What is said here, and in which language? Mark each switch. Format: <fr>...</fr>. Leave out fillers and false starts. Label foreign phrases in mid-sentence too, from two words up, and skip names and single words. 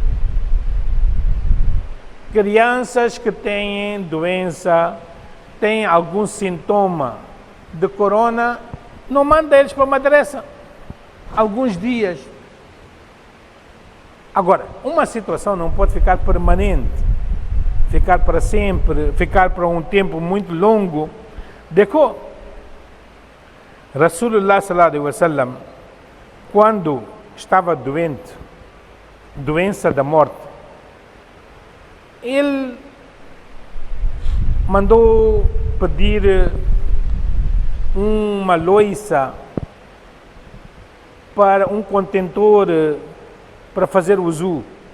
<pt>Crianças que têm doença, têm algum sintoma de corona, não manda eles para a madrasa alguns dias. Agora, uma situação não pode ficar permanente, ficar para sempre, ficar para um tempo muito longo.</pt> <ar>देखो, رسول الله صلى الله عليه وسلم,</ar> <pt>quando estava doente, doença da morte, ele mandou pedir uma louça para um contentor para fazer wuzu.</pt>